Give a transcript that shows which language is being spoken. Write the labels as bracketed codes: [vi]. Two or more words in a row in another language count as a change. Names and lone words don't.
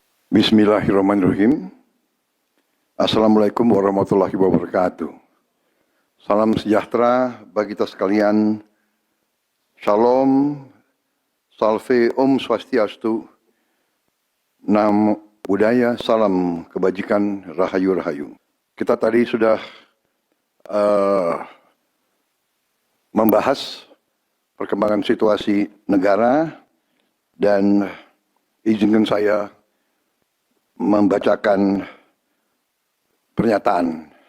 [ar] بسم الله الرحمن الرحيم. السلام عليكم ورحمة الله وبركاته. [id] Salam sejahtera bagi kita sekalian. Shalom, salve, [sa] ॐ स्वस्त्यस्तु, [pi] nam budaya, [id] salam kebajikan, rahayu rahayu. Kita tadi sudah membahas perkembangan situasi negara dan izinkan saya membacakan pernyataan.